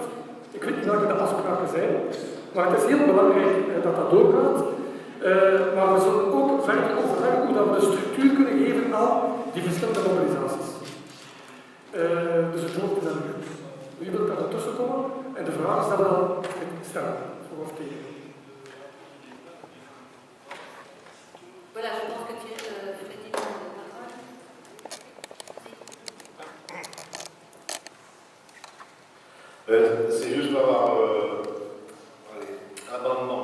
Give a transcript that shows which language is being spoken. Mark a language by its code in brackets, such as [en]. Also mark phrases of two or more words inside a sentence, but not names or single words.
[nl] Ik weet niet welke de afspraken zijn, maar het is heel belangrijk dat dat doorgaat. Maar we zullen ook verder overleggen hoe dat we de structuur kunnen geven aan die verschillende mobilisaties. Dus het woord is aan u. Wie wil daar ertussen komen? En de vraag is dat we dan stellen, voor of tegen. [fr] Voilà, je pense que tu es président de la parole. C'est juste pour avoir amendement.